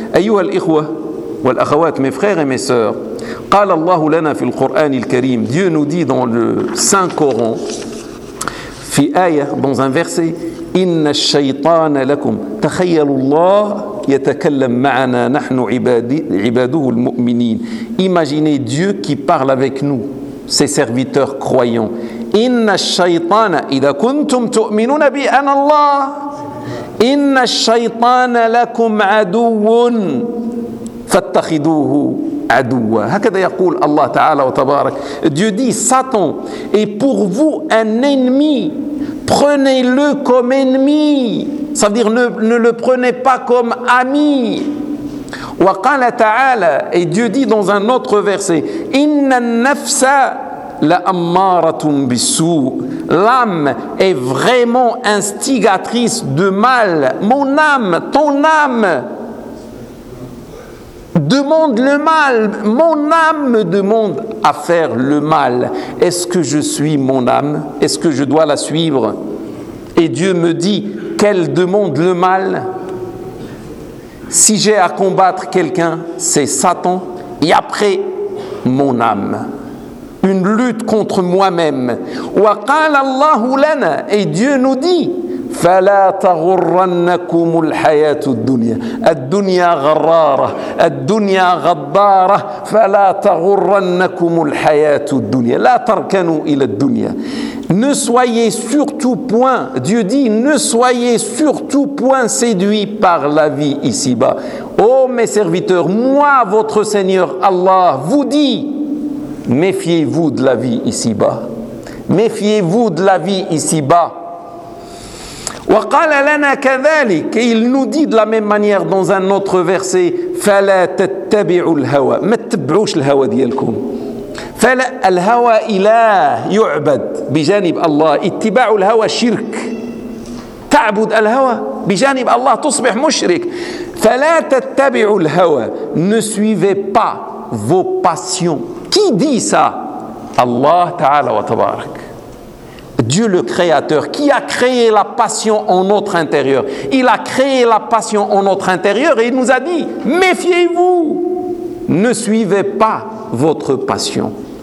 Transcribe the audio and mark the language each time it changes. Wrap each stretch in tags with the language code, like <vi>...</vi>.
<ar>أيها الإخوة والأخوات,</ar> <fr>mes frères et mes sœurs,</fr> <ar>قال الله لنا في القرآن الكريم,</ar> <fr>Dieu nous dit dans le Saint-Coran,</fr> <ar>في آية,</ar> <fr>dans un verset,</fr> <ar>إن الشيطان لكم, تخيل الله يتكلم معنا نحن عباده المؤمنين,</ar> <fr>imaginez Dieu qui parle avec nous, ses serviteurs croyants.</fr> <ar>إن الشيطان, إذا كنتم تؤمنون بي أنا الله, إن الشيطان لكم عدو فاتخذوه عدوا, هكذا يقول الله تعالى وتبارك.</ar> <fr>Dieu dit Satan est pour vous un ennemi, prenez-le comme ennemi, ça veut dire ne le prenez pas comme ami.</fr> <ar>وقال تعالى,</ar> <fr>et Dieu dit dans un autre verset,</fr> <ar>إن النفس لأمارة بالسوء,</ar> <fr>l'âme est vraiment instigatrice de mal, mon âme, ton âme demande le mal, mon âme me demande à faire le mal. Est-ce que je suis mon âme? Est-ce que je dois la suivre? Et Dieu me dit qu'elle demande le mal. Si j'ai à combattre quelqu'un, c'est Satan, et après mon âme. Une lutte contre moi-même.</fr> <ar>وقال الله لنا,</ar> <fr>et Dieu nous dit,</fr> <ar>فلا تغرنكم الحياة الدنيا, الدنيا غرارة, الدنيا غضارة, فلا تغرنكم الحياة الدنيا, لا تركنوا إلى الدنيا.</ar> <fr>Ne soyez surtout point, Dieu dit, ne soyez surtout point séduits par la vie ici-bas. Oh mes serviteurs, moi votre Seigneur Allah vous dit, méfiez-vous de la vie ici-bas, méfiez-vous de la vie ici-bas.</fr> <ar>وقال لنا كذلك,</ar> <fr>il nous dit de la même manière dans un autre verset,</fr> <ar>فلا تتبعوا الهوى, ما تتبعوش الهوى ديالكم, فلا الهوى إله يعبد بجانب الله, اتباع الهوى شرك, تعبد الهوى بجانب الله تصبح مشرك, فلا تتبعوا الهوى,</ar> <fr>ne suivez pas vos passions. Qui dit ça? Allah</fr> <ar>تعالى وتبارك,</ar> <fr>Dieu le Créateur, qui a créé la passion en notre intérieur. Il a créé la passion en notre intérieur et il nous a dit, méfiez-vous, ne suivez pas votre passion.</fr>